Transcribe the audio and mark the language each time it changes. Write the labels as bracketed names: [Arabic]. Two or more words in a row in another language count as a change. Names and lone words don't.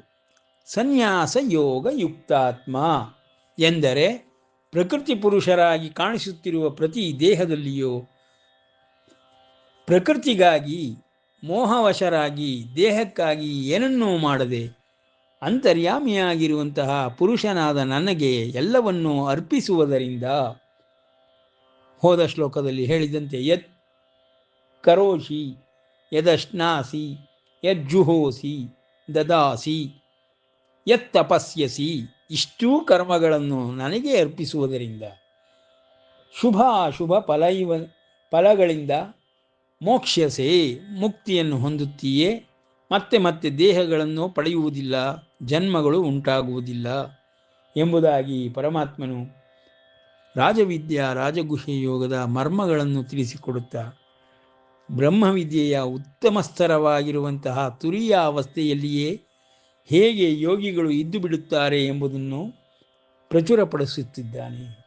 [Kannada] ಸನ್ಯಾಸ ಯೋಗ ಯುಕ್ತಾತ್ಮ ಎಂದರೆ ಪ್ರಕೃತಿ ಪುರುಷರಾಗಿ ಕಾಣಿಸುತ್ತಿರುವ ಪ್ರತಿ ದೇಹದಲ್ಲಿಯೂ ಪ್ರಕೃತಿಗಾಗಿ ಮೋಹವಶರಾಗಿ ದೇಹಕ್ಕಾಗಿ ಏನನ್ನೂ ಮಾಡದೆ ಅಂತರ್ಯಾಮಿಯಾಗಿರುವಂತಹ ಪುರುಷನಾದ ನನಗೆ ಎಲ್ಲವನ್ನೂ ಅರ್ಪಿಸುವುದರಿಂದ, ಹೋದ ಶ್ಲೋಕದಲ್ಲಿ ಹೇಳಿದಂತೆ [Sanskrit] ಯತ್ ಕರೋಷಿ ಯದಶ್ನಾಸಿ ಯಜ್ಜುಹೋಸಿ ದದಾಸಿ ಯತ್ ತಪಸ್ಯಸಿ, [Kannada] ಇಷ್ಟೂ ಕರ್ಮಗಳನ್ನು ನನಗೆ ಅರ್ಪಿಸುವುದರಿಂದ ಶುಭ ಅಶುಭ ಫಲಗಳಿಂದ ಮೋಕ್ಷ್ಯಸೆ, ಮುಕ್ತಿಯನ್ನು ಹೊಂದುತ್ತೀಯೇ, ಮತ್ತೆ ಮತ್ತೆ ದೇಹಗಳನ್ನು ಪಡೆಯುವುದಿಲ್ಲ, ಜನ್ಮಗಳು ಉಂಟಾಗುವುದಿಲ್ಲ ಎಂಬುದಾಗಿ ಪರಮಾತ್ಮನು ರಾಜವಿದ್ಯಾ ರಾಜಗುಹ್ಯ ಯೋಗದ ಮರ್ಮಗಳನ್ನು ತಿಳಿಸಿಕೊಡುತ್ತಾ ಬ್ರಹ್ಮವಿದ್ಯೆಯ ಉತ್ತಮ ಸ್ತರವಾಗಿರುವಂತಹ ತುರಿಯ ಅವಸ್ಥೆಯಲ್ಲಿಯೇ ಹೇಗೆ ಯೋಗಿಗಳು ಇದ್ದು ಬಿಡುತ್ತಾರೆ ಎಂಬುದನ್ನು ಪ್ರಚುರಪಡಿಸುತ್ತಿದ್ದಾನೆ.